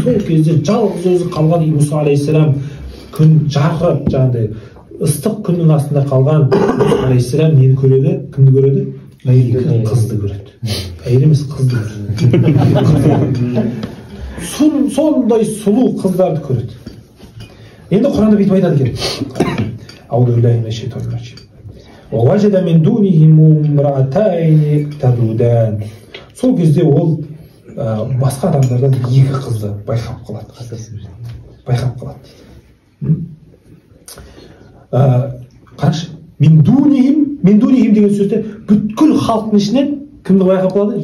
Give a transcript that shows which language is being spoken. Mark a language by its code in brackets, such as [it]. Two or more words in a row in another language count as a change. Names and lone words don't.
[kk] Сол кезде жалғыз өзі қалған Мұса алейхиссалам күн жарқырап, жаңағыдай ыстық күннің астында қалған Мұса алейхиссалам нені көреді? Кімді көреді? Қызды көреді. Әйел емес, қызды көреді. Сондай сұлу қыздарды көреді. Енді Құранда бүйтіп айтады екен. [ar] أعوذ بالله من الشيطان الرجيم. وَوَجَدَ مِنْ دُونِهِمْ امْرَأَتَيْنِ تَذُودَانِ. [kk] Сол кезде ол басқа адамдардан екі қызды байқап қалады. Байқап қалады. Қарашы, [ar] من دونهم [kk] деген сөзде бүткіл халықтың ішінен кімді байқап қалады?